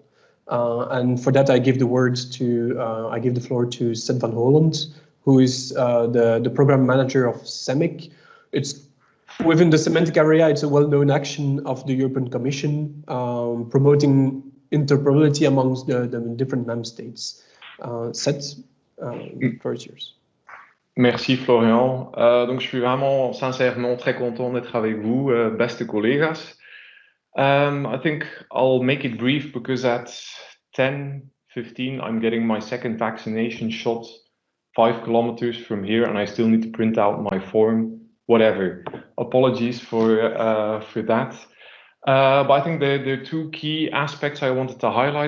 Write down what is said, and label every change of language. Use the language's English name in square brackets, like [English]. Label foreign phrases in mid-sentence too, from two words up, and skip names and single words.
[English] And for that, I give the floor to Seth van Holland, who is the program manager of SEMIC. It's within the semantic area. It's a well-known action of the European Commission promoting interoperability amongst the different member states. Seth, first yours. [French] Merci Florian. Donc je suis vraiment sincèrement très content d'être avec vous, [Dutch] beste collega's. [English] I think I'll make it brief because at 10:15 I'm getting my second vaccination shot 5 kilometers from here, and I still need to print out my form. Whatever. Apologies for that. But I think there are two key aspects I wanted to highlight.